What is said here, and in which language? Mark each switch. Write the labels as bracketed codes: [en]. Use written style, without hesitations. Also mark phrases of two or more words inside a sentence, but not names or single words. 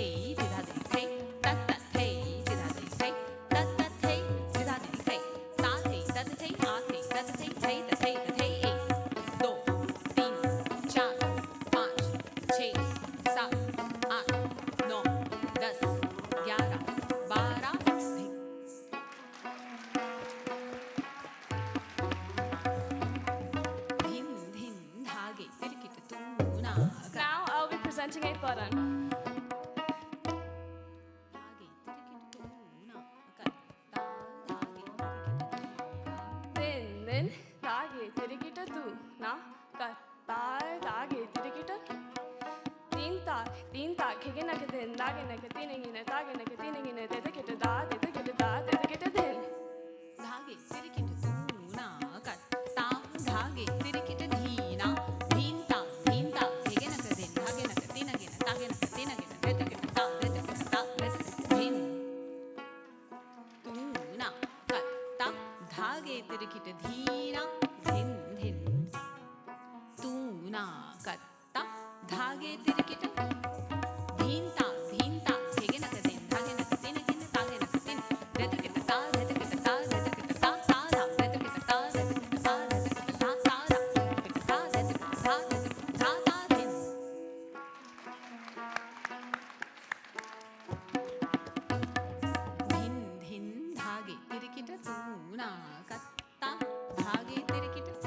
[en] दिधा दे थे तत थे दिधा दे थे तत थे दिधा दे थे ता थे तत थे आ थे तत थे थे त थे त थे 1 2 3 4 5 6 7 8 9 10 11 12 धिन धिन धिन धागे तिरकिट तूना कर Now I'll be presenting a button. धागे तिरकिट तूना करता धागे तिरकिट Din din dage tirikita tu na katta dage tirikita. Tin ta kege na ke din dage na ke tinengine dage na ke tinengine dedikita da dedikita da dedikita din. धागे तिरकिट तूना करता धागे तिरकिट धीना धीनता धीनता धेगे न कर दिन धागे न कर तिनगे न तागे न कर तिनगे न देतके ता देतके ता देतके धीन तूना करता धागे तिरकिट धीना धिन धिन तूना करता धागे तिरकिट धीनता धीनता धेगे न कर दिन धागे न कर तिनगे न तागे न कर तिन देतके ता देतके ता देतके ता ता धा देतके ता देतके ता देतके ता ता धा देतके ता देतके ता देतके ता ता धिन धिन धिन धागे तिरकिट तूना करता धागे तिरकिट